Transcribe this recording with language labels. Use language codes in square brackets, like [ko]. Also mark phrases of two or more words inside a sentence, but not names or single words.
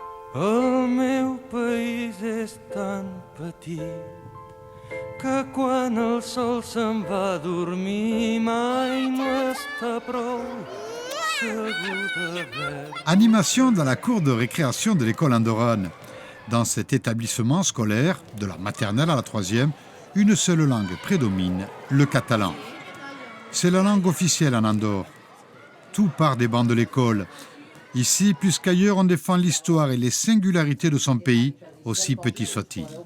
[ca] El meu país és tan petit que quan el sol se'n va a dormir mai no està prou segur de veure. [fr] Animation dans la cour de récréation de l'école andorrane. Dans cet établissement scolaire, de la maternelle à la troisième, une seule langue prédomine, le catalan. C'est la langue officielle en Andorre. Tout part des bancs de l'école. Ici, plus qu'ailleurs, on défend l'histoire et les singularités de son pays, aussi petit soit-il.